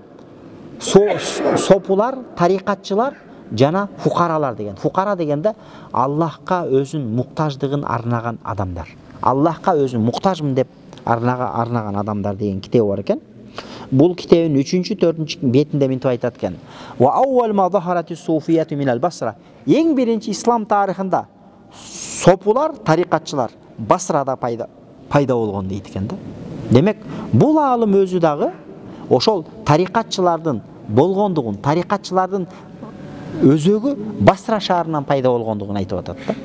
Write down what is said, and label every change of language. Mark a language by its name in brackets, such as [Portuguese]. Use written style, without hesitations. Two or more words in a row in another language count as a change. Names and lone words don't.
[Kyrgyz] Сопулар, тарикатчылар жана фукаралар деген. Фукара дегенде Аллахка өзүн муктаждыгын арнаган адамдар. Аллахка өзүн муктажмын деп арнаган адамдар деген китеби бар экен. Бул китебин 3-4 бетинде мынтип айтат экен. [Arabic] وأول ما ظهرت الصوفية من البصرة. [Kyrgyz] Эң биринчи ислам тарыхында сопулар, тарикатчылар Басрада пайда болгон дейт экен да. Демек, бул алым өзү дагы ошол тарикатчылардын болгондугун, тарикатчылардын өзөгү Басра шаарынан пайда болгондугун айтып атат да.